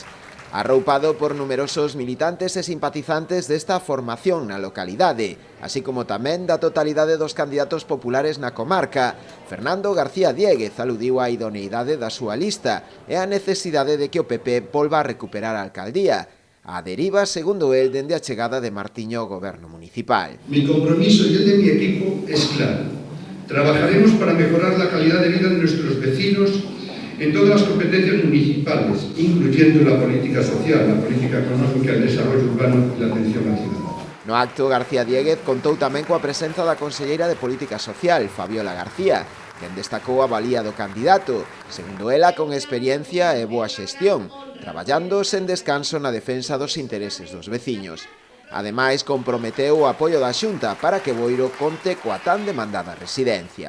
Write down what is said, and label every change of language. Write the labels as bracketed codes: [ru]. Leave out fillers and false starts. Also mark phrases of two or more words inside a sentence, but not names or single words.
[gl] Arroupado por numerosos militantes e simpatizantes desta formación na localidade, así como tamén da totalidade dos candidatos populares na comarca, Fernando García Diéguez aludiu á idoneidade da súa lista e á necesidade de que o PP volva a recuperar a alcaldía. A deriva, segundo él, dende a chegada de Martiño ao goberno municipal. [es] Mi compromiso y el de mi equipo es claro. Trabajaremos para mejorar la calidad de vida de nuestros vecinos en todas las competencias municipales, incluyendo la política social, la política económica, el desarrollo urbano y la atención al ciudadano. [gl] No acto, García Diéguez contou tamén coa presenza da conselleira de Política Social, Fabiola García, quen destacou a valía do candidato, segundo ela con experiencia e boa xestión, traballando sen descanso na defensa dos intereses dos veciños. Ademais, comprometeu o apoio da Xunta para que Boiro conte coa tan demandada residencia.